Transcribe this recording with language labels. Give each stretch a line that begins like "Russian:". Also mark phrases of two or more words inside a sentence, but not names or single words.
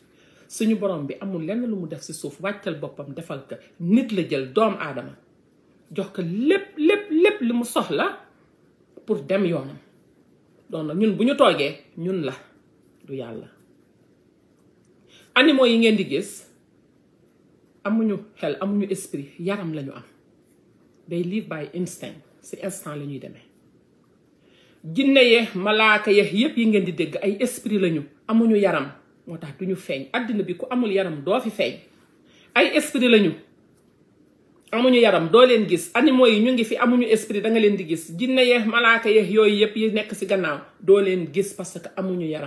Wolof: suñu borom bi amul lenn lu mu def ci suuf wàccal boppam defal ko nit la jël doomu aadama jox ko lépp li mu soxla pour dem yoonam. donc ñun bu ñu toogee ñun la du yàlla. animaux yi ngeen di gis amuñu xel amuñu esprit yaram lañu am day
English: live by instinct
Wolof: ci instant la ñuy demee. jinne ye malaaka ye yépp yi ngeen di dégg ay esprit lañu amuñu yaram moo tax duñu feeñ. àddina bi ku amul yaram doo fi feeñ. ay esprit lañu amuñu yaram doo leen gis. animaux yi ñu ngi fi amuñu esprit da nga leen di gis. jinne ye malaaka ye yooyu yépp yi nekk ci gannaaw doo leen gis
French: parce que
Wolof: amuñu yaram.